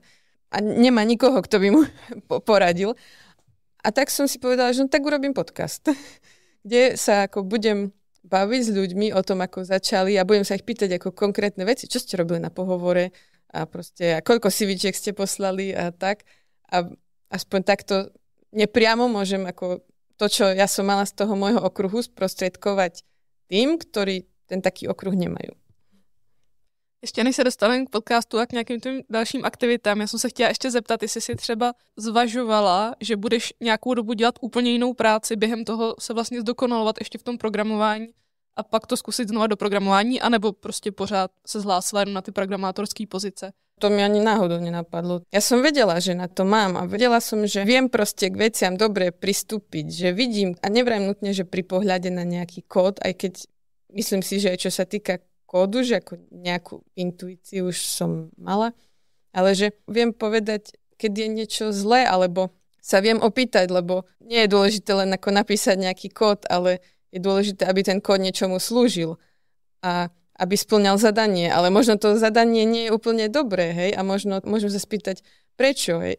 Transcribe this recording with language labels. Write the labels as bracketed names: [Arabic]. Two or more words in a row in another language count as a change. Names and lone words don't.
[Slovak] A nemá nikoho, kto by mu poradil. A tak som si povedala, že no tak urobím podcast, kde sa ako budem baviť s ľuďmi o tom, ako začali a budem sa ich pýtať ako konkrétne veci, čo ste robili na pohovore a proste a koľko CVčiek ste poslali a tak. A aspoň takto nepriamo môžem ako to, čo ja som mala z toho môjho okruhu, sprostredkovať tým, ktorí ten taký okruh nemajú. [Czech] Ještě než se dostaneme k podcastu a k nějakým tím dalším aktivitám, já jsem se chtěla ještě zeptat, jestli si třeba zvažovala, že budeš nějakou dobu dělat úplně jinou práci, během toho se vlastně zdokonalovat ještě v tom programování a pak to zkusit znova do programování, anebo prostě pořád se zhlásila jenom na ty programátorské pozice. [Slovak] To mi ani náhodou nenapadlo. Ja som vedela, že na to mám a vedela som, že viem proste k veciam dobre pristúpiť, že vidím a neviem nutne, že pri pohľade na nejaký kód, aj keď myslím si, že aj čo sa týka kódu, že ako nejakú intuíciu už som mala, ale že viem povedať, keď je niečo zlé, alebo sa viem opýtať, lebo nie je dôležité len ako napísať nejaký kód, ale je dôležité, aby ten kód niečomu slúžil a aby spĺňal zadanie, ale možno to zadanie nie je úplne dobré, hej, a možno môžem sa spýtať, prečo, hej.